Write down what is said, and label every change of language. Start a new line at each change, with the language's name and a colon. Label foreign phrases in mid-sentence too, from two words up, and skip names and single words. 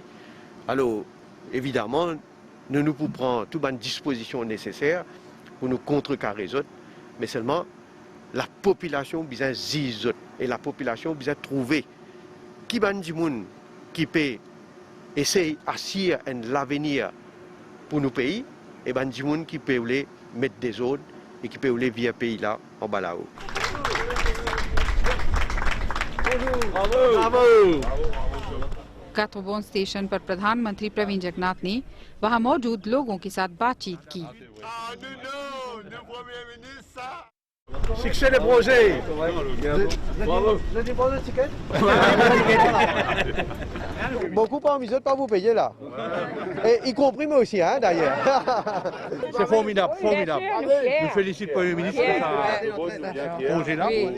French: Alors, évidemment, nous pouvons prendre toutes les dispositions nécessaires pour nous contrecarrer les autres, mais seulement la population besoin de et la population besoin de trouver qui qui peut essayer d'assurer l'avenir pour nos pays et des gens qui peuvent mettre des ordres et qui peuvent vivre pays là en bas là-haut. Bravo!
Hindi: काथोबोन स्टेशन पर प्रधानमंत्री प्रवीण जगन्नाथ ने वहां मौजूद लोगों के साथ बातचीत की।
French: Succès des projets. Je dépose le ticket. Beaucoup pas envie de pas vous payer là. Et y compris moi aussi, hein, d'ailleurs. C'est formidable, formidable. Je félicite le Premier ministre pour ce projet-là.